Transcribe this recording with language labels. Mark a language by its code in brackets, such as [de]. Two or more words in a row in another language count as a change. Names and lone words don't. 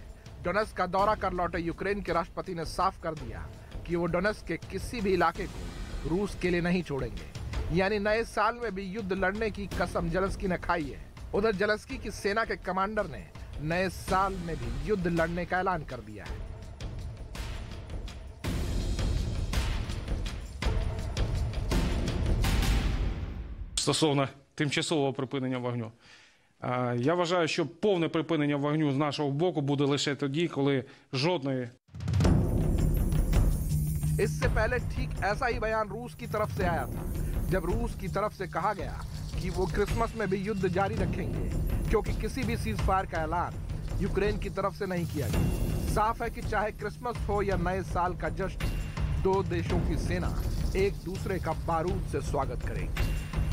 [hi] डोनेट्स्क का दौरा कर लौटे यूक्रेन के राष्ट्रपति ने साफ कर दिया कि वो डोनेट्स्क के किसी भी इलाके को रूस के लिए नहीं छोड़ेंगे। यानी नए साल में भी युद्ध लड़ने की कसम ज़ेलेंस्की ने खाई है। उधर ज़ेलेंस्की की सेना के कमांडर ने नए साल में भी युद्ध लड़ने का ऐलान कर दिया है। [uk] Стосовно тимчасового припинення вогню. Я вважаю, що повне припинення вогню з нашого боку буде лише тоді, коли жодної. [hi] इससे पहले ठीक ऐसा ही बयान रूस की तरफ से आया था, जब रूस की तरफ से कहा गया कि वो क्रिसमस में भी युद्ध जारी रखेंगे, क्योंकि किसी भी सीज फायर का ऐलान यूक्रेन की तरफ से नहीं किया गया। साफ है कि चाहे क्रिसमस हो या नए साल का जश्न, दो देशों की सेना एक दूसरे का बारूद से स्वागत करेगी।